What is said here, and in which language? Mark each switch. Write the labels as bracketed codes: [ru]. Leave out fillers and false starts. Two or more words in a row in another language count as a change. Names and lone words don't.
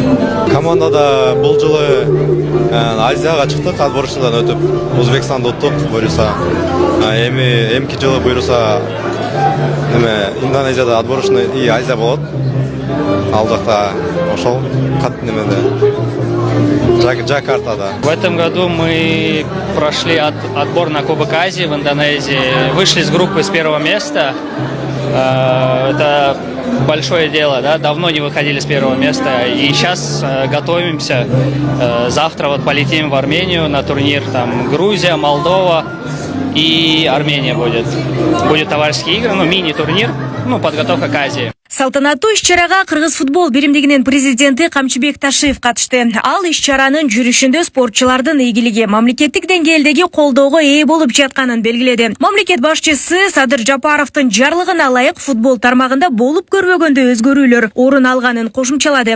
[ky] Командада бул жылы Азияга чыктык, отборочныйдан өтүп, Өзбекстанды уттук, буюрса. Эмки жылы буюрса Индонезияда [ru] отборочный и [ky] Азия болот. Ал жакта ошол кат немеде Джакартада. [ru] В этом году мы прошли отбор на Кубок Азии в Индонезии, вышли с группы с первого места. Это большое дело, да? Давно не выходили с первого места, и сейчас готовимся. Завтра вот полетим в Армению на турнир, там Грузия, Молдова и Армения будет. Будут товарищеские игры, мини-турнир, подготовка к Азии. [ky] Салтанаттуу иш-чарага Кыргыз футбол биримдигинин президенти Камчыбек Ташиев катышты. Ал иш-чаранын жүрүшүндө спортчулардын ийгилиги мамлекеттик деңгээлдеги колдоого ээ болуп жатканын белгиледи. Мамлекет башчысы Садыр Жапаровдун жарлыгына ылайык футбол тармагында болуп көрбөгөндөй өзгөрүүлөр орун алганын кошумчалады.